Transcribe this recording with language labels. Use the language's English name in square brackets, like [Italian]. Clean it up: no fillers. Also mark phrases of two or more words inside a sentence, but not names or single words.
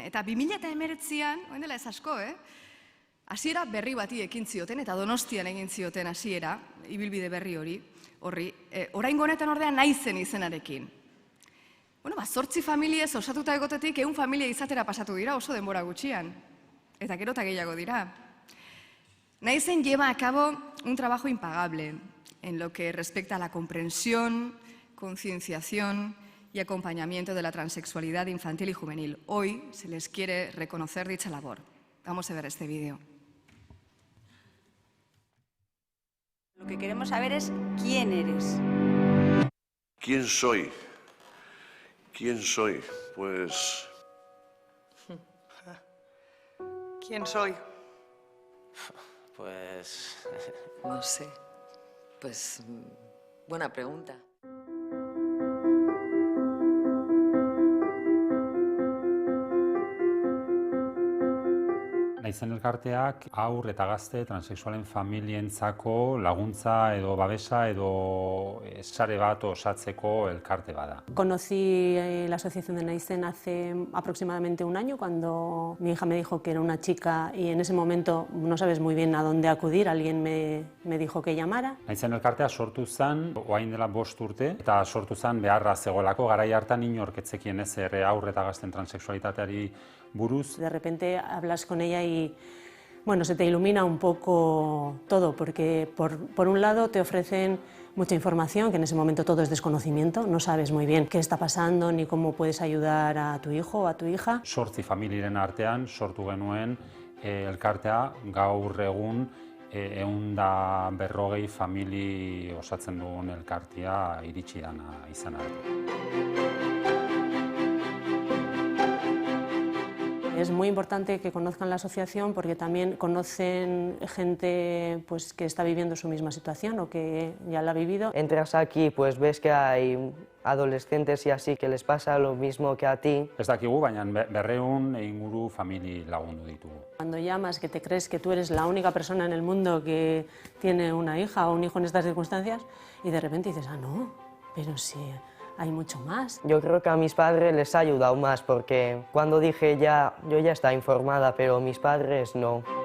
[Basque] Eta 2019an, oen dela ez asko, hasiera berri bati ekin zioten, eta Donostian egin zioten hasiera, ibilbide berri horri, oraingo honetan ordea Naizen izenarekin. 8 familiez osatuta egotetik 100 familia izatera pasatu dira oso denbora gutxian. Eta gero eta gehiago dira. [Spanish] Naizen lleva a cabo un trabajo impagable en lo que respecta a la comprensión, concienciación y acompañamiento de la transexualidad infantil y juvenil. Hoy se les quiere reconocer dicha labor. Vamos a ver este vídeo. Lo que queremos saber es quién eres. ¿Quién soy? ¿Quién soy? Pues... ¿Quién soy? Pues... no sé. Pues... buena pregunta. [Basque] Naizen elkarteak haur eta gazte transexualen familientzako laguntza edo babesa edo sare bat osatzeko elkarte bada. [Spanish] Conocí la asociación de Naizen hace aproximadamente un año, cuando mi hija me dijo que era una chica y en ese momento no sabes muy bien a dónde acudir, alguien me dijo que llamara. [Basque] Naizen elkartea sortu zen, orain dela 5 urte, eta sortu zen beharra zegoelako, garai hartan inork ez zekien ezer haur eta gazten transexualitateari buruz. [Spanish] De repente hablas con ella y bueno, se te ilumina un poco todo, porque por un lado te ofrecen mucha información, que en ese momento todo es desconocimiento, no sabes muy bien qué está pasando ni cómo puedes ayudar a tu hijo o a tu hija. [Basque] 8 familiaren artean sortu genuen elkartea, gaur egun 140 famili osatzen dugun elkartea iritsi dana izan arte. [Spanish] Es muy importante que conozcan la asociación porque también conocen gente pues, que está viviendo su misma situación o que ya la ha vivido. Entras aquí, pues ves que hay adolescentes y así que les pasa lo mismo que a ti. [Basque] Ez dakigu, baina 200 inguru famili lagundu ditugu. [Spanish] Cuando llamas que te crees que tú eres la única persona en el mundo que tiene una hija o un hijo en estas circunstancias y de repente dices, ah, no, pero sí. Hay mucho más. Yo creo que a mis padres les ha ayudado más porque cuando dije yo ya estaba informada, pero mis padres no.